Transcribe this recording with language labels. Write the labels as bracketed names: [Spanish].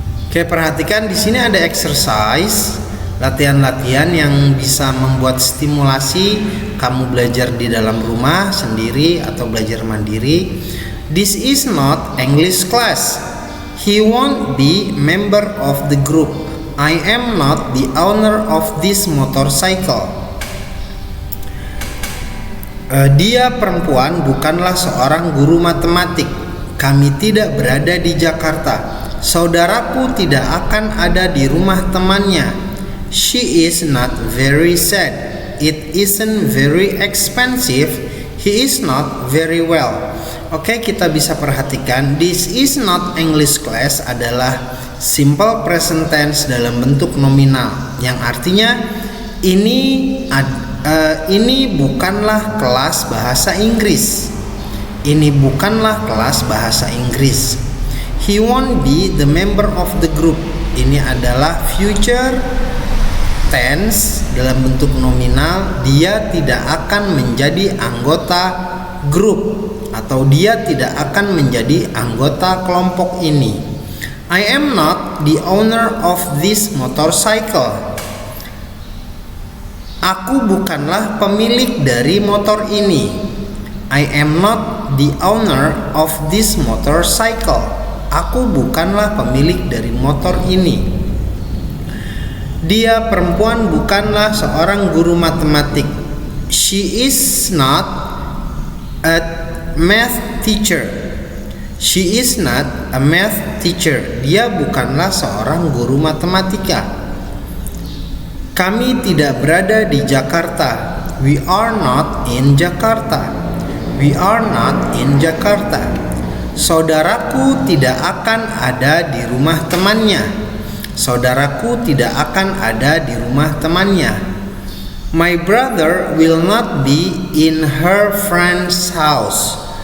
[Indonesian] Oke, perhatikan di sini ada exercise, latihan-latihan yang bisa membuat stimulasi kamu belajar di dalam rumah sendiri atau belajar mandiri. [English] This is not English class. He won't be member of the group. I am not the owner of this motorcycle. [Indonesian] Dia perempuan bukanlah seorang guru matematik. Kami tidak berada di Jakarta. Saudaraku tidak akan ada di rumah temannya. [English] She is not very sad. It isn't very expensive. He is not very well. [Indonesian] Oke, kita bisa perhatikan [English] this is not English class [Indonesian] adalah simple present tense dalam bentuk nominal, yang artinya ini bukanlah kelas bahasa Inggris. Ini bukanlah kelas bahasa Inggris. [English] He won't be the member of the group. [Indonesian] Ini adalah future tense dalam bentuk nominal. Dia tidak akan menjadi anggota grup atau dia tidak akan menjadi anggota kelompok ini. [English] I am not the owner of this motorcycle. [Indonesian] Aku bukanlah pemilik dari motor ini. [English] I am not the owner of this motorcycle. [Indonesian] Aku bukanlah pemilik dari motor ini. Dia perempuan bukanlah seorang guru matematik. [English] She is not a math teacher. She is not a math teacher. [Indonesian] Dia bukanlah seorang guru matematika. Kami tidak berada di Jakarta. [English] We are not in Jakarta. We are not in Jakarta. [Indonesian] Saudaraku tidak akan ada di rumah temannya. Saudaraku tidak akan ada di rumah temannya. [English] My brother will not be in her friend's house.